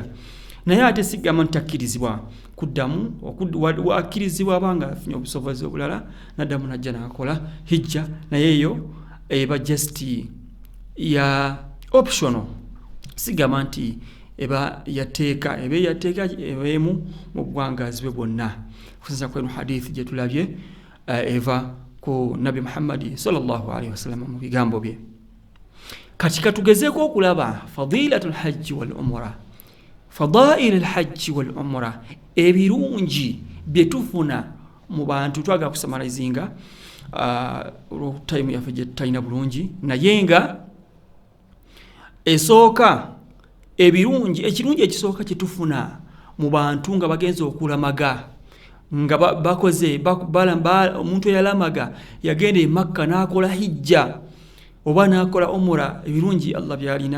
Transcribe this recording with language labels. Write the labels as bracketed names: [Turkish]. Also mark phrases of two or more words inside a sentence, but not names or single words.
[Ganda] Naye ate sigamba ntakkirizibwa kuddamu wakkirizibwa abanga afunye obusobozi obulala naddamu najja nakola hijja, naye eyo eba just ya optional, sigamba nti eba yateeka ebemu mu bwangazi bwe bwonna, kusinza kwenu hadithi gye tulabye eva ku Nabi Muhammad [Arabic] صلى الله عليه وسلم [Ganda] mu bigambo bye. Kati katugezeeko okulaba [Arabic] فضيلة الحج والعمرة فضائل الحج والعمرة, [Ganda] ebirungi byetufuna mu bantu. Twaga kusamarizinga time yaffe gye talina bulungi, naye nga esooka ebirungi, ekirungi ekisooka kyetufuna mu bantu nga bagenza okulamaga, nga bakoze omuntu eyalamaga yagenda e Makka n'akola hijja oba n'akola umra, ebirungi Allah byalina.